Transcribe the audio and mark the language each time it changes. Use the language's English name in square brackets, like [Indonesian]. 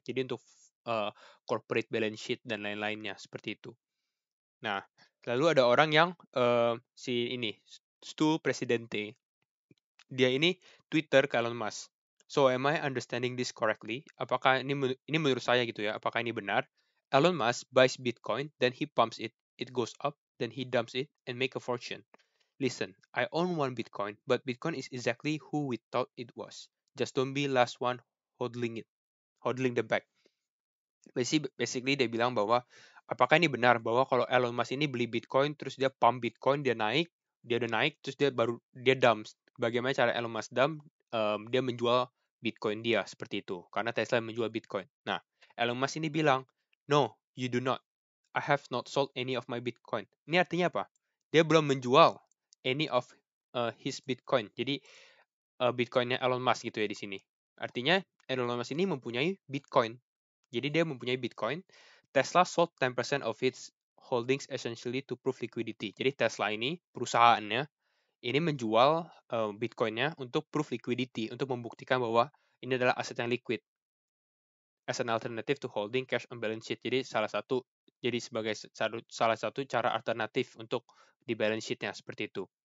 [Indonesian] Jadi untuk corporate balance sheet dan lain-lainnya seperti itu. Nah, lalu ada orang yang si ini Stu Presidente. Dia ini Twitter ke Elon Musk. [English] So am I understanding this correctly? [Indonesian] Apakah ini menurut saya gitu ya? Apakah ini benar? [English] Elon Musk buys Bitcoin, then he pumps it, it goes up, then he dumps it and make a fortune. Listen, I own one Bitcoin, but Bitcoin is exactly who we thought it was. Just don't be last one hodling the bag. [Indonesian] Basically dia bilang bahwa apakah ini benar bahwa kalau Elon Musk ini beli Bitcoin terus dia pump Bitcoin dia udah naik terus dia dump. Bagaimana cara Elon Musk dump? Dia menjual Bitcoin dia seperti itu. Karena Tesla menjual Bitcoin. Nah, Elon Musk ini bilang, [English] no, you do not. I have not sold any of my Bitcoin. [Indonesian] Ini artinya apa? Dia belum menjual [English] any of his Bitcoin. [Indonesian] Jadi Bitcoinnya Elon Musk gitu ya di sini. Artinya Elon Musk ini mempunyai Bitcoin. Jadi dia mempunyai Bitcoin. [English] Tesla sold 10% of its holdings essentially to prove liquidity. [Indonesian] Jadi Tesla ini perusahaannya ini menjual Bitcoinnya untuk proof liquidity, untuk membuktikan bahwa ini adalah aset yang liquid [English] as an alternative to holding cash on balance sheet. [Indonesian] Jadi sebagai salah satu cara alternatif untuk di balance sheet-nya seperti itu.